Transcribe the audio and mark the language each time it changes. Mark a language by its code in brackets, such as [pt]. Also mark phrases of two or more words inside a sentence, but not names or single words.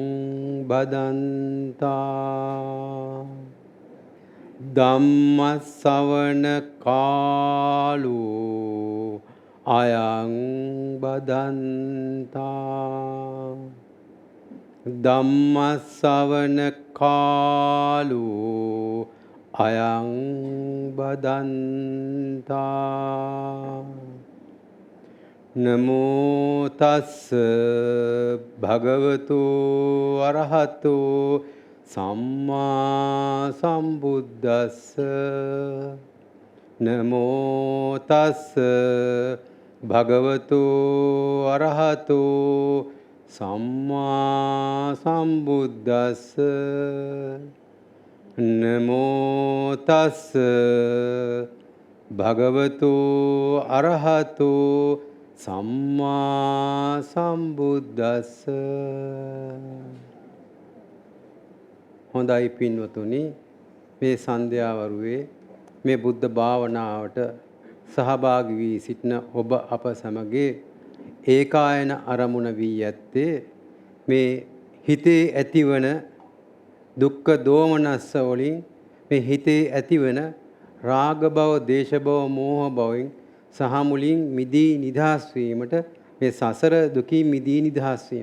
[pi] බදන්තා ධම්මස්සවන කාලෝ අයං බදන්තා ධම්මස්සවන කාලෝ අයං බදන්තා නමෝ තස්ස භගවතු අරහතෝ සම්මා සම්බුද්දස්ස නමෝ තස්ස භගවතු අරහතෝ සම්මා සම්බුද්දස්ස නමෝ තස්ස භගවතු අරහතෝ සම්මා සම්බුද්දස්ස. [si] හොඳයි පින්වතුනි, මේ සන්ධ්‍යාවරුවේ මේ බුද්ධ භාවනාවට සහභාගී වී සිටින ඔබ අප සමගේ ඒකායන අරමුණ වී ඇත්තේ මේ හිතේ ඇතිවන දුක්ඛ දෝමනස්ස වලින්, මේ හිතේ ඇතිවන රාග භව, දේශ භව, මෝහ භවෙන් සහ මුලින් මිදී නිදහස් වීමට, මේ සසර දුකින් මිදී නිදහස් වීම.